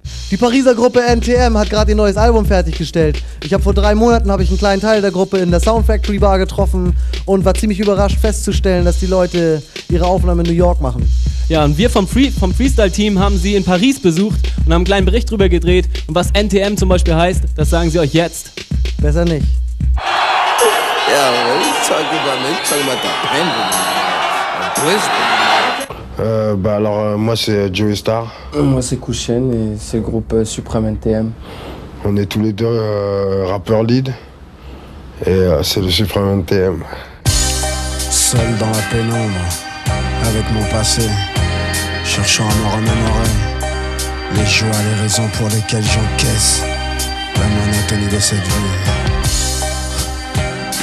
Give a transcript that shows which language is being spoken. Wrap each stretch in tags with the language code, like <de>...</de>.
<de>Die Pariser Gruppe NTM hat gerade ihr neues Album fertiggestellt. Ich habe vor 3 Monaten einen kleinen Teil der Gruppe in der Sound Factory Bar getroffen und war ziemlich überrascht festzustellen, dass die Leute ihre Aufnahmen in New York machen. Ja, und wir vom Freestyle-Team haben sie in Paris besucht und haben einen kleinen Bericht drüber gedreht. Und was NTM zum Beispiel heißt, das sagen sie euch jetzt. Besser nicht.</de> <en>Yeah, what are you talking about, man? You talking about the Brisbane,</en> <fr>Alors moi c'est Joey Star. Moi c'est Kouchen et c'est le groupe Supreme NTM. On est tous les deux rappeurs lead et c'est le Supreme NTM. Seul dans la pénombre, avec mon passé, cherchant à me remémorer les joies, les raisons pour lesquelles j'encaisse la monotonie de cette vie.</fr>